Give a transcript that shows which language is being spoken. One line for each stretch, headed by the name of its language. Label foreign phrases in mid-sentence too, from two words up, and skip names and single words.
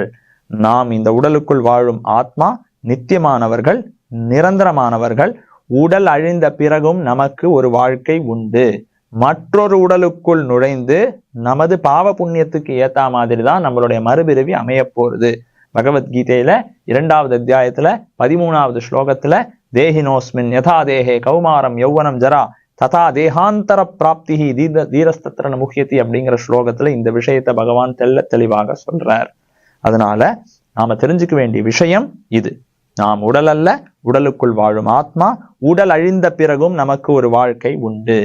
Tamil: நாம் இந்த உடலுக்குள் வாழும் ஆத்மா நித்தியமானவர்கள், நிரந்தரமானவர்கள். உடல் அழிந்த பிறகும் நமக்கு ஒரு வாழ்க்கை உண்டு. மற்றொரு உடலுக்குள் நுழைந்து நமது பாவ புண்ணியத்துக்கு ஏத்தா மாதிரி தான் நம்மளுடைய மறுபிறவி அமைய போறது. பகவத்கீதையில 2வது அத்தியாயத்துல 13வது ஸ்லோகத்துல
Sanskrit: देहिनोऽस्मिन् यथा देहे कौमारं यौवनं जरा तथा देहान्तर प्राप्तिः धीरस्तत्र मुह्यति
Tamil: அப்படிங்கிற ஸ்லோகத்துல இந்த விஷயத்தை பகவான் தெளிவாக சொல்றார். அதனால நாம தெரிஞ்சுக்க வேண்டிய விஷயம் இது. நாம் உடல் அல்ல, உடலுக்குள் வாழும் ஆத்மா. உடல் அழிந்த பிறகும் நமக்கு ஒரு வாழ்க்கை உண்டு.